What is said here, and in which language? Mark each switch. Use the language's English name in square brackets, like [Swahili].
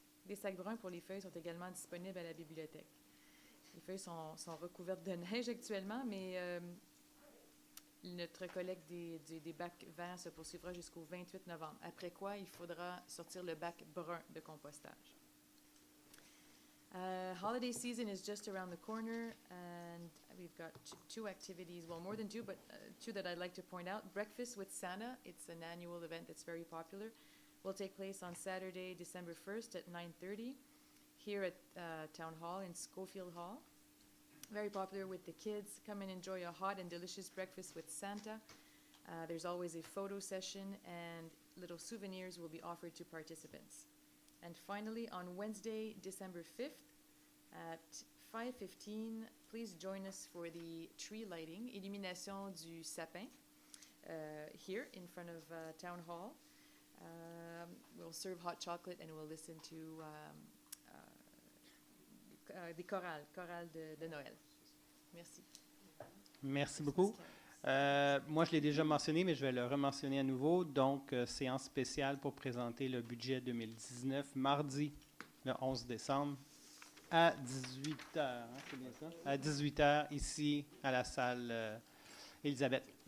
[French] Des sacs bruns pour les feuilles sont également disponibles à la bibliothèque. Les feuilles sont recouvertes de neige actuellement, mais notre collecte des bacs verts se poursuivra jusqu'au 28 novembre, après quoi il faudra sortir le bac brun de compostage. [English] Holiday season is just around the corner, and we've got two activities, well, more than two, but two that I'd like to point out. Breakfast with Santa, it's an annual event that's very popular, will take place on Saturday, December 1st at 9:30 here at Town Hall in Schofield Hall. Very popular with the kids. Come and enjoy a hot and delicious breakfast with Santa. There's always a photo session, and little souvenirs will be offered to participants. And finally, on Wednesday, December 5th at 5:15, please join us for the tree lighting, [French] illumination du sapin, [English] here in front of Town Hall. We'll serve hot chocolate and we'll listen to [French] des chorales de Noël. Merci. Merci beaucoup. Moi, je l'ai déjà mentionné, mais je vais le rementionner à nouveau. Donc, séance spéciale pour présenter le budget 2019, mardi, le 11 décembre, à 18h. Hein, c'est bien ça? À 18h, ici, à la salle Élisabeth.